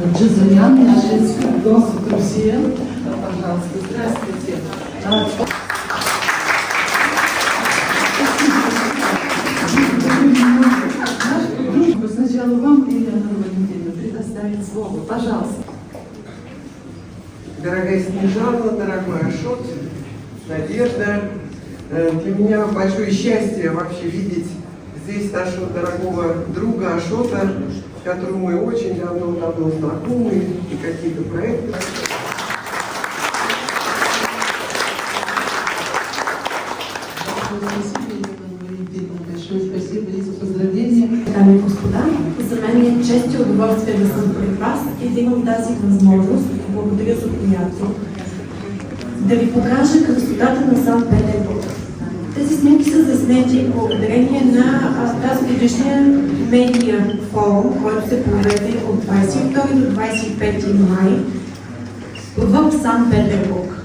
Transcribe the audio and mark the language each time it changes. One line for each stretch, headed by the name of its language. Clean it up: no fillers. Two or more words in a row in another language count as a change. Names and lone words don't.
Bulgarian: Заян, нашия гост от Русия.
Russian: Пожалуйста, здравствуйте. Сначала вам, Елена Валентиновна, предоставить слово. Пожалуйста. Дорогая Снежана, дорогой Ашот, Надежда, для меня большое счастье вообще видеть здесь нашего дорогого друга Ашота, с которым мы очень давно знакомы и какие-то проекты. Спасибо и за поздравления.
Bulgarian: Дами и господа, за мен е чест и удоволствие да съм пред вас и да имам тази възможност, благодаря за която, да ви покажа красотата на Санкт-Петербург. Тези снимки са заснети благодарение на тази годишния медиа форум, който се проведе от 22 до 25 май в Санкт-Петербург.